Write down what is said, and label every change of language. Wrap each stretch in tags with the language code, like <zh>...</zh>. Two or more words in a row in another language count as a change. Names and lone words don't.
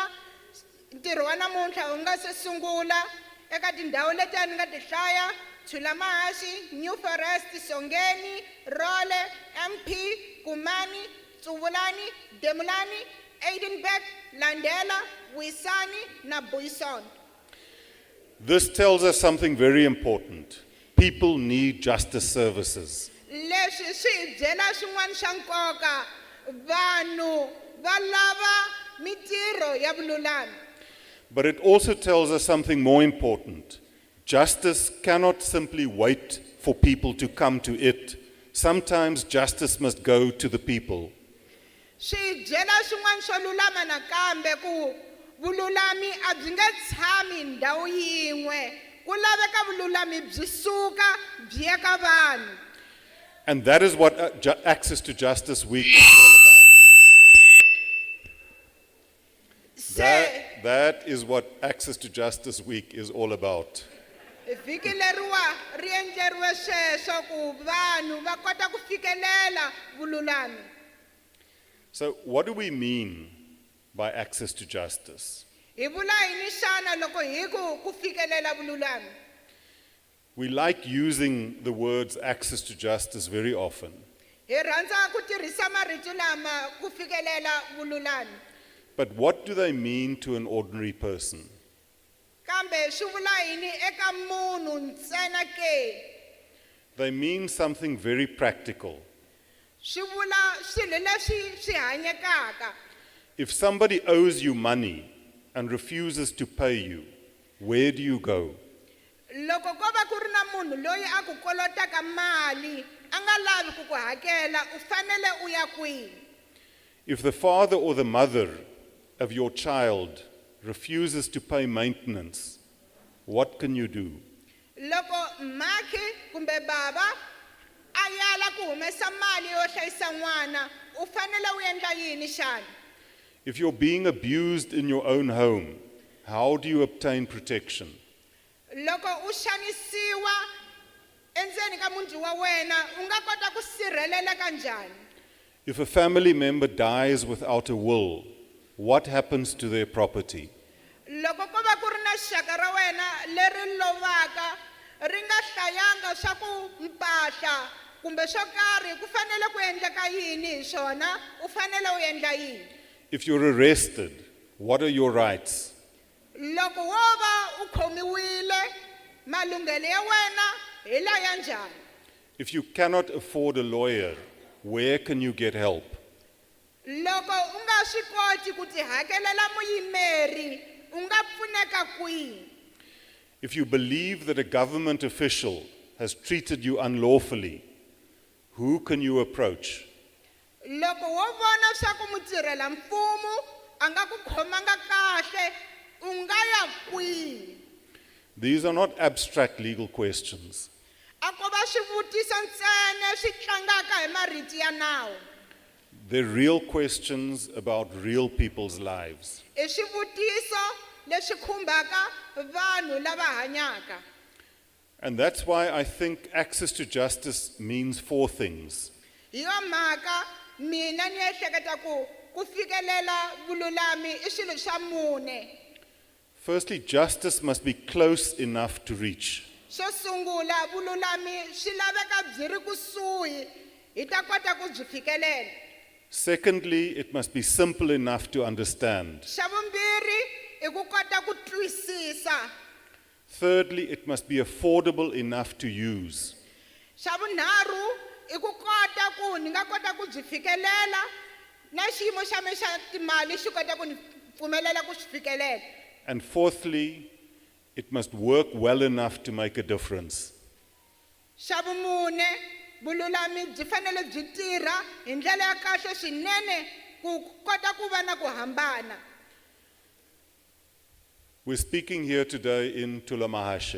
<ts>Ntirho wa namuntlha wu nga se sungula eka tindhawu leti a ni nga ti hlaya: Thulamahashe, New Forest, Songeni, Role, MP, Kumani, Tsuvulani, Demulani, Uitenbrug, Landela, Wisani na Buisonto.</ts> <en>This tells us something very important. People need justice services.</en> <ts>Leswi swi hi byela swin'wana swa nkoka, vanhu va lava mitirho ya vululami.</ts> <en>But it also tells us something more important. Justice cannot simply wait for people to come to it. Sometimes justice must go to the people.</en> <ts>Swi hi byela swin'wana swo lulama nakambe ku vululami a byi nge tshami ndhawu yin'we, ku laveka vululami byi suka byi ya ka vanhu.</ts> <en>And that is what Access to Justice Week is all about. That is what Access to Justice Week is all about.</en> <ts>Vhiki leriwa ri endleriwe sweswo ku vanhu va kota ku fikelela vululami.</ts> <en>So what do we mean by access to justice?</en> <ts>Hi vula yini xana loko hi ku fikelela vululami?</ts> <en>We like using the words access to justice very often.</en> <ts>Hi rhandza ku tirhisa marito lama ku fikelela vululami.</ts> <en>But what do they mean to an ordinary person?</en> <ts>Kambe swi vula yini eka munhu ntsena ke?</ts> <en>They mean something very practical.</en> <ts>Swi vula swilo leswi swi hanyekaka.</ts> <en>If somebody owes you money and refuses to pay you, where do you go?</en> <ts>Loko ko va ku ri na munhu loyi a ku kolotaka mali a nga lavi ku ku hakela, u fanele u ya kwihi?</ts> <en>If the father or the mother of your child refuses to pay maintenance, what can you do?</en> <ts>Loko mhakhi kumbe baba a yala ku humesa mali yo hlayisa n'wana, u fanele u endla yini xana?</ts> <en>If you're being abused in your own home, how do you obtain protection?</en> <ts>Loko u xanisiwa endzeni ka muti wa wena, u nga kota ku sirheleleka njhani?</ts> <en>If a family member dies without a will, what happens to their property?</en> <ts>Loko ko va ku ri na xaka ra wena leri lovaka ri nga hlayanga swa ku mpahla kumbe swo karhi, ku fanele ku endleka yini hi swona? U fanele u endla yini?</ts> <en>If you're arrested, what are your rights?</en> <ts>Loko wo va u khomiwile, malunghelo ya wena hi la ya njhani?</ts> <en>If you cannot afford a lawyer, where can you get help?</en> <ts>Loko u nga swi koti ku ti hakelela muyimeri, u nga pfuneka kwihi?</ts> <en>If you believe that a government official has treated you unlawfully, who can you approach?</en> <ts>Loko wo vona swa ku mutirhela mfumo a nga ku khomanga kahle, u nga ya kwihi?</ts> <en>These are not abstract legal questions.</en> <ts>a ko va swivutiso ntsena swi tlangaka hi mariti ya nawu.</ts> <en>They're real questions about real people's lives.</en> <ts>I swivutiso leswi khumbaka vanhu lava hanyaka.</ts> <en>And that's why I think access to justice means four things.</en> <ts>Hi yo mhaka mina ni ehleketa ku fikelela vululami I swilo swa mune.</ts> <en>Firstly, justice must be close enough to reach.</en> <ts>Xo sungula vululami swi laveka byi ri kusuhi hi ta kota ku byi fikelela.</ts> <en>Secondly, it must be simple enough to understand.</en> <ts>Xa vumbirhi I ku kota ku twisisa.</ts> <en>Thirdly, it must be affordable enough to use.</en> <ts>Xa vunharhu I ku kota ku ni nga kota ku byi fikelela na xiyimo xa me xa timali xi kota ku ni pfumelela ku swi fikelela.</ts> <en>And fourthly, it must work well enough to make a difference.</en> <ts>Xa vumune vululami byi fanele byi tirha hi ndlela ya kahle swinene ku kota ku va na ku hambana.</ts> <en>We're speaking here today in Thulamahashe.</en>